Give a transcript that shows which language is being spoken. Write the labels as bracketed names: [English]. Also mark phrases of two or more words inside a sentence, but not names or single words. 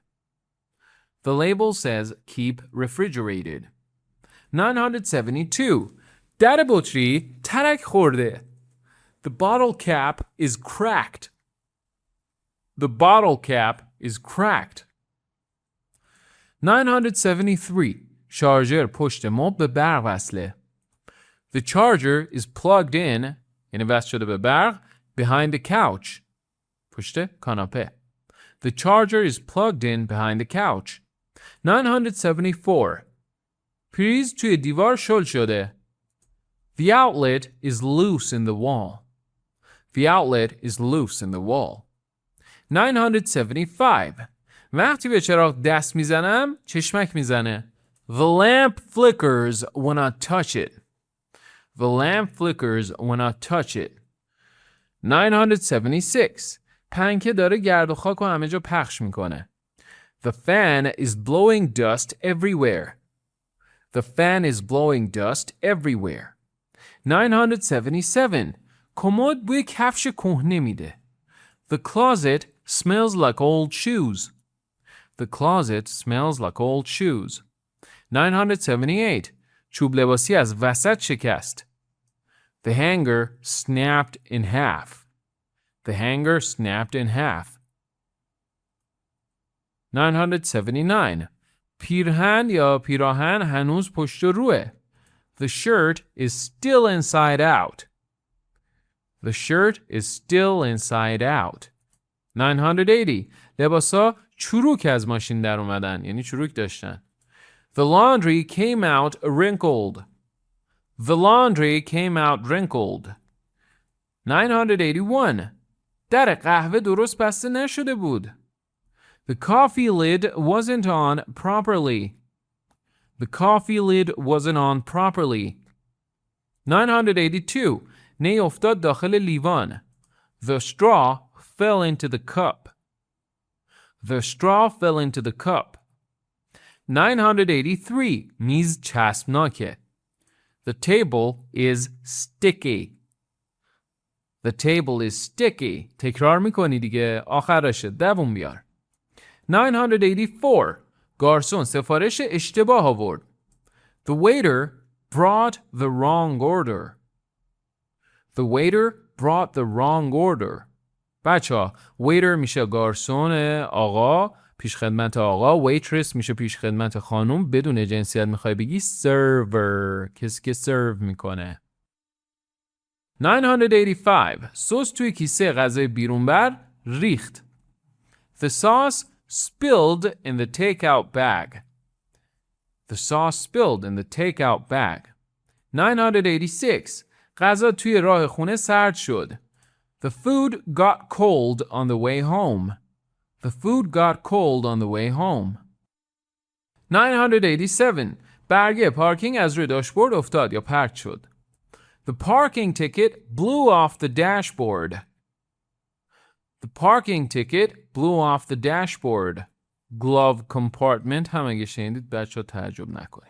[English] The label says keep refrigerated. [Persian] 972. در بطری ترک خورده. [English] The bottle cap is cracked. The bottle cap is cracked. [Persian] 973. شارژر پشت مبل به برق وصله. [English] The charger is plugged in [Persian] یعنی وصل شده به برق [English] behind the couch. [Persian] پشت کاناپه. [English] The charger is plugged in behind the couch. [Persian] 974. پریز توی دیوار شل شده. [English] The outlet is loose in the wall. The outlet is loose in the wall. [Persian] 975. وقتی به چراغ دست میزنم چشمک میزنه. [English] The lamp flickers when I touch it. The lamp flickers when I touch it. [Persian] 976. پنکه داره گرد و خاک و همه جا پخش میکنه. [English] The fan is blowing dust everywhere. The fan is blowing dust everywhere. [Persian] 977. کمد بوی کفش کهنه میده. [English] The closet smells like old shoes. The closet smells like old shoes. [Persian] 978. چوب لباسی از وسط شکست. [English] The hanger snapped in half. The hanger snapped in half. [Persian] 979. پیرهن یا پیراهن هنوز پشت و روه. [English] The shirt is still inside out. The shirt is still inside out. [Persian] 980. لباسا چروک از ماشین در اومدن یعنی چروک داشتن. [English] The laundry came out wrinkled. The laundry came out wrinkled. [Persian] 981. در قهوه درست بسته نشده بود. [English] The coffee lid wasn't on properly. The coffee lid wasn't on properly. [Persian] 982. نی افتاد داخل لیوان. [English] The straw fell into the cup. The straw fell into the cup. [Persian] 983. میز چسبناکه. [English] The table is sticky. The table is sticky. [Persian] تکرار میکنی دیگه. آخرشه. دووم بیار. 984. گارسون سفارش اشتباه آورد. [English] The waiter brought the wrong order. The waiter brought the wrong order. [Persian] بچه‌ها waiter میشه گارسون آقا، پیشخدمت آقا. waitress میشه پیشخدمت خانم. بدون جنسیت میخوای بگی server، کسی که serve میکنه. 985. سس توی کیسه غذای بیرون بر ریخت. [English] The sauce spilled in the takeout bag. The sauce spilled in the takeout bag. [Persian] 986. غذا توی راه خونه سرد شد. [English] The food got cold on the way home. The food got cold on the way home. [Persian] 987. برگه پارکینگ از روی داشبورد افتاد یا پرت شد. [English] The parking ticket blew off the dashboard. The parking ticket blew off the dashboard. Glove compartment [Persian] هم اگه شنیدید بچه ها تعجب نکنید.